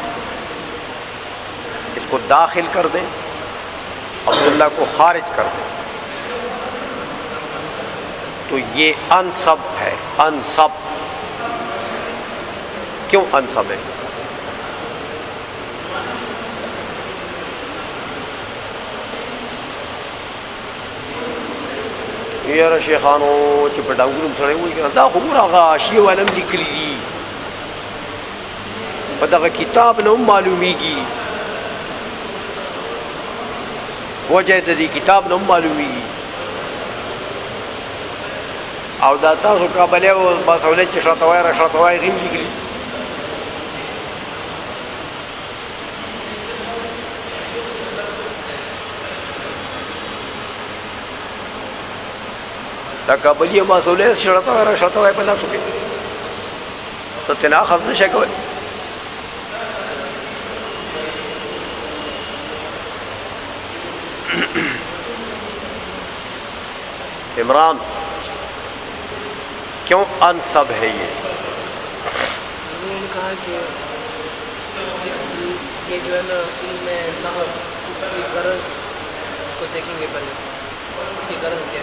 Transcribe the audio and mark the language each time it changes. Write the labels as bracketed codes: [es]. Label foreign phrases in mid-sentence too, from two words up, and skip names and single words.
[ur] اس کو داخل کر دیں، عبداللہ کو خارج کر دیں، تو یہ انصب ہے۔ انصب کیوں انصب ہے؟ [ps] یار شیخانو چې په ډنګرو سړی وایي که دا خو ګوره هغه حاشیې والا هم لیکلي دي، په دغه کتاب نه هم معلومیږي، وجه د دې کتاب نه هم معلومیږي، او دا تاسو کابلی او باسولی چې شاته وایي را شاته وایي هغې هم لیکلي. دا کابلی او باسولی شاته وایي را شاته وایي په لاسو کې څه ترې نه اخذ نه شئ کولی. [ur] عمران کیوں انصب ہے یہ؟ انہوں نے کہا کہ یہ جو ہے نا علم نحو، اس کی غرض کو دیکھیں گے پہلے، اس کی غرض کیا ہے؟